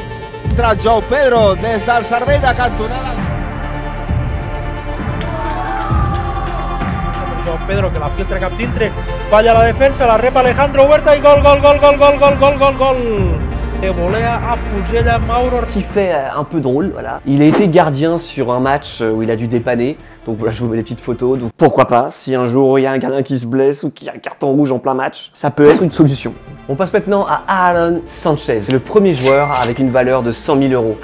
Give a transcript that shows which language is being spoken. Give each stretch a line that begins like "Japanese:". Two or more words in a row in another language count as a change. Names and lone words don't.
Catalan: Entra Joao Pedro des del servei de cantonada. Joao Pedro que la filtra cap dintre, falla la defensa, la rep Alejandro Huerta i gol, gol, gol, gol, gol, gol, gol, gol, gol. De volea a Fugella Mauro.
French: Qui fait un peu drôle, voilà. Il a été gardien sur un match où il a dû dépanner. Donc voilà, je vous mets les petites photos. Donc pourquoi pas, si un jour il y a un gardien qui se blesse ou qui a un carton rouge en plein match, ça peut être une solution. On passe maintenant à Aaron Sanchez. C'est le premier joueur avec une valeur de 100 000 €.